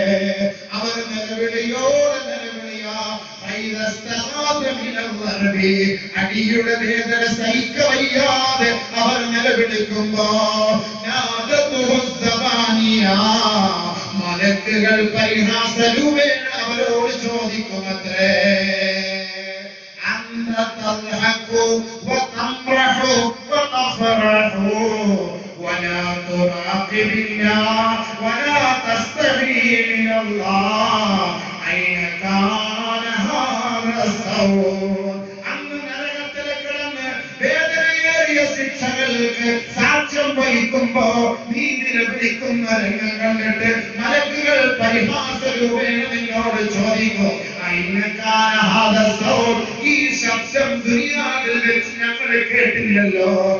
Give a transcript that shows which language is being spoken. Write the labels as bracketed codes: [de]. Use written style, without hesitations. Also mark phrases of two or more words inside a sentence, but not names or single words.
[ml] അവർ നിലവിളിയോടെ നിലവിളിയാ. അടിയുടെ വേദന സഹിക്കവയ്യാതെ അവർ നിലവിളിക്കുമ്പോ മലക്കുകൾ പരിഹാസരൂപേണ അവരോട് ചോദിക്കുമത്രേ, [ar] ولا تراقب الله ولا تستحي من الله أين كان هذا الصوت. [ml] അന്ന് നരകത്തിലേക്കിടന്ന് വേദനയേറിയ ശിക്ഷകൾക്ക് സാക്ഷ്യം വഹിക്കുമ്പോ നീ നിലവിളിക്കുന്ന രംഗം കണ്ടിട്ട് മലക്കുകൾ പരിഹാസരൂപേണ നിന്നോട് ചോദിക്കും, ഈ ശബ്ദം ദുനിയാവിൽ വെച്ച് ഞങ്ങൾ കേട്ടില്ലല്ലോ.